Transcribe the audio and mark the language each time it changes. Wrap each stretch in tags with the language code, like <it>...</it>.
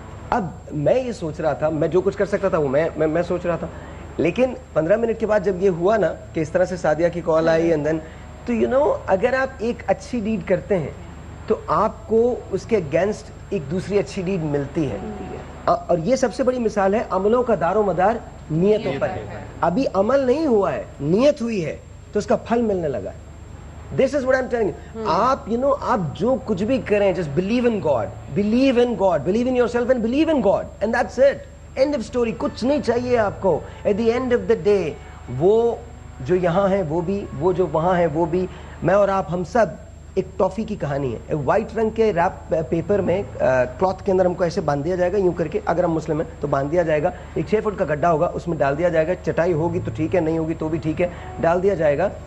<ur>اب میں یہ سوچ رہا تھا, میں جو کچھ کر سکتا تھا وہ میں سوچ رہا تھا, لیکن 15 منٹ کے بعد جب یہ ہوا نا کہ اس طرح سے سعدیہ کی کال آئی, اینڈ دین تو اگر آپ ایک اچھی ڈیڈ کرتے ہیں تو آپ کو اس کے اگینسٹ ایک دوسری اچھی ڈیڈ ملتی ہے. اور یہ سب سے بڑی مثال ہے, عملوں کا دار و مدار نیتوں پر ہے. ابھی عمل نہیں ہوا ہے, نیت ہوئی ہے تو اس کا پھل ملنے لگا ہے.</ur> <en>This is what I'm telling you.</en> <ur>آپ جو کچھ بھی کریں,</ur> <en>just believe in God, believe in God, believe in yourself and believe in God, and that's it. End of story.</en> <ur>کچھ نہیں چاہیے آپ کو.</ur> <en>At the end of the day,</en> <ur>وہ جو یہاں ہیں وہ بھی, وہ جو وہاں ہیں وہ بھی, میں اور آپ ہم سب ایک ٹافی کی کہانی ہے. ایک وائٹ رنگ کے ریپ پیپر میں کلاتھ کے اندر ہم کو ایسے باندھ دیا جائے گا, یوں کر کے, اگر ہم مسلم ہیں تو باندھ دیا جائے گا. ایک 6 فٹ کا گڈھا ہوگا, اس میں ڈال دیا جائے گا. چٹائی ہوگی تو ٹھیک ہے, نہیں ہوگی تو بھی ٹھیک ہے, ڈال دیا جائے گا.</ur>